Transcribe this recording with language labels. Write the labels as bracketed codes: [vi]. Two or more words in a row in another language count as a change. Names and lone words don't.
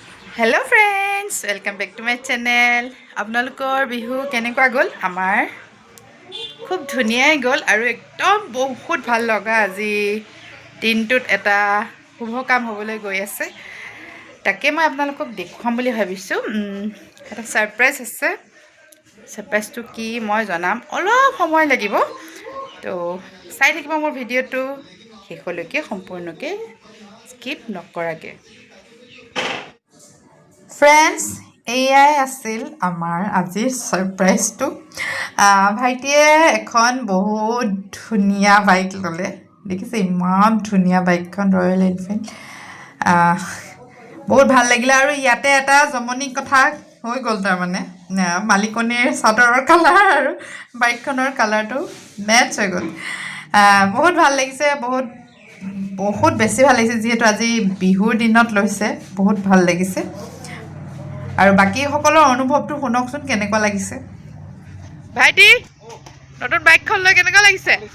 [en] Hello friends welcome back to my channel [as] आपनलोকৰ বিহু কেনেকুৱা গ'ল আমাৰ খুব ধুনীয়াই গ'ল আৰু একদম বহুত ভাল লগা আজি দিনটোত এটা শুভ কাম হ'বলৈ গৈ আছে তাকে মই আপোনালোকক দেখুৱাম বুলি ভাবিছো এটা সাৰপ্ৰাইজ আছে সাৰপ্ৰাইজটো কি মই জনাম অলপ সময় লাগিব তো চাই থাকিব মোৰ ভিডিঅ'টো শেষলৈকে সম্পূৰ্ণকৈ স্কিপ নকৰাকৈ ফ্ৰেণ্ডছ এয়াই আছিল আমাৰ আজিৰ ছাৰপ্ৰাইজটো ভাইটিয়ে এখন বহুত ধুনীয়া বাইক ললে দেখিছে ইমান ধুনীয়া বাইকখন ৰয়েল এনফিল্ড बहुत ভাল লাগিলে আৰু ইয়াতে এটা জমনি কথা হৈ গল তাৰ মানে মালিকনিৰ চাদৰৰ কালাৰ আৰু বাইকখনৰ কালাৰটো মেচ হৈ গল বহুত ভাল লাগিছে বহুত বহুত বেছি ভাল লাগিছে যেহেতু আজি বিহুৰ দিনত লৈছে বহুত ভাল লাগিছে আৰু বাকি সকলৰ অনুভৱটো শুনকচোন কেনেকুৱা লাগিছে ভাইটি নতুন বাইকখন লৈ কেনেকুৱা লাগিছে